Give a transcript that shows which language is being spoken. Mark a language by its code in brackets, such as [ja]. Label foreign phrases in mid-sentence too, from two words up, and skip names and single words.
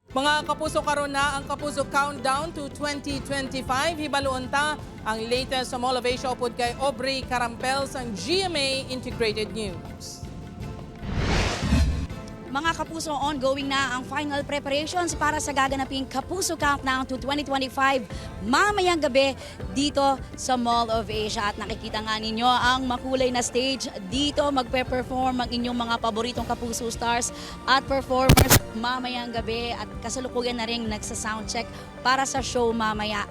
[hil] Mga kapuso, karon na ang Kapuso Countdown to 2025. Hibaluon ta ang latest sa Mall of Asia upod kay Aubrey Carampel sa GMA Integrated News. [tl] Mga kapuso, ongoing na ang [en] final preparations [tl] para sa gaganaping Kapuso Countdown to 2025 mamayang gabi dito sa Mall of Asia. At nakikita nga ninyo ang makulay na stage. Dito magpe-perform ang inyong mga paboritong Kapuso stars at performers mamayang gabi. At kasalukuyan na rin nagsa-soundcheck para sa show mamaya.